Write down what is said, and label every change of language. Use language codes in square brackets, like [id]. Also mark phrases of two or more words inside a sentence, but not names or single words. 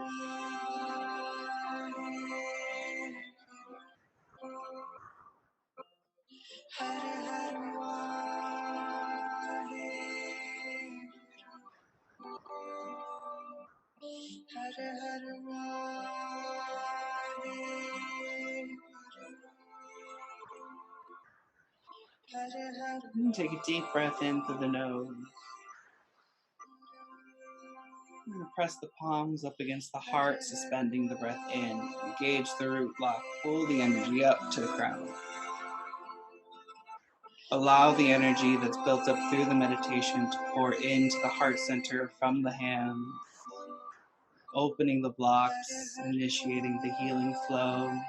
[pa] ਵਾਹਿਗੁਰੂ ਹਰਿ ਹਰਿ ਵਾਹਿਗੁਰੂ ਹਰਿ ਹਰਿ ਵਾਹਿਗੁਰੂ ਹਰਿ ਹਰਿ [en] And take a deep breath in through the nose. And press the palms up against the heart, suspending the breath in. Engage the root block. Pull the energy up to the crown. Allow the energy that's built up through the meditation to pour into the heart center from the hands, opening the blocks, initiating the healing flow.